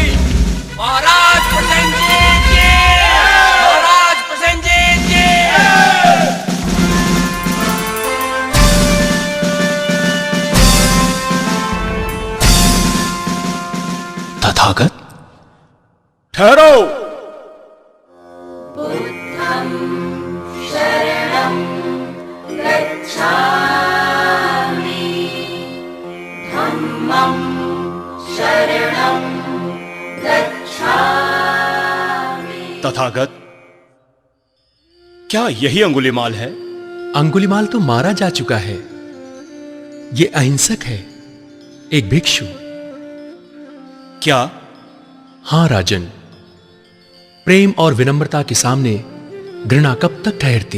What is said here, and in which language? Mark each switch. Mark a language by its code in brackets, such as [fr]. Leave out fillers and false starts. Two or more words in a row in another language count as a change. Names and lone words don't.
[hi] महाराज प्रसेनजीत की! महाराज प्रसेनजीत की! तथागत, ठहरो। [pi] बुद्धं शरणं गच्छामि, धम्मं शरणं [hi] तथागत, क्या यही अंगुलीमाल है? अंगुलीमाल तो मारा जा चुका है। ये अहिंसक है, एक भिक्षु। क्या? हां राजन, प्रेम और विनम्रता के सामने घृणा कब तक ठहरती?